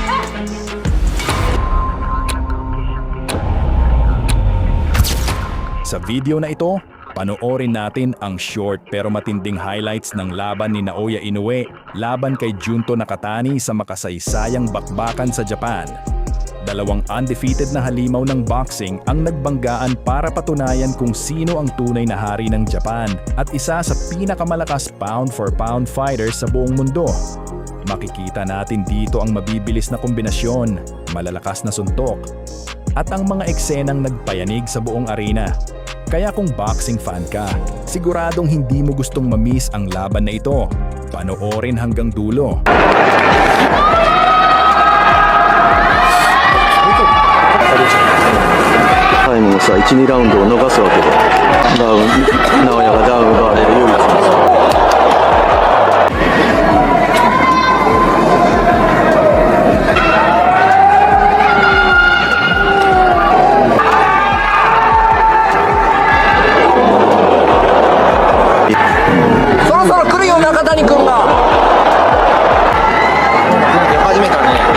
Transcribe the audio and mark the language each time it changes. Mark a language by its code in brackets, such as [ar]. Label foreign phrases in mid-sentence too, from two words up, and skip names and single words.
[tl] Sa video na ito, panoorin natin ang short pero matinding highlights ng laban ni Naoya Inoue laban kay Junto Nakatani sa makasaysayang bakbakan sa Japan. Dalawang undefeated na halimaw ng boxing ang nagbanggaan para patunayan kung sino ang tunay na hari ng Japan at isa sa pinakamalakas [en] pound-for-pound fighters [tl] sa buong mundo. Makikita natin dito ang mabibilis na kombinasyon, malalakas na suntok, at ang mga eksenang nagpayanig sa buong arena. Kaya kung [en] boxing fan [tl] ka, siguradong hindi mo gustong ma-miss ang laban na ito. Panoorin hanggang dulo. [ja] タイムのさ、1、2ラウンドを逃すわけで、直哉がダウン奪われる唯一の。そろそろ来るよ中谷君が出始めたね。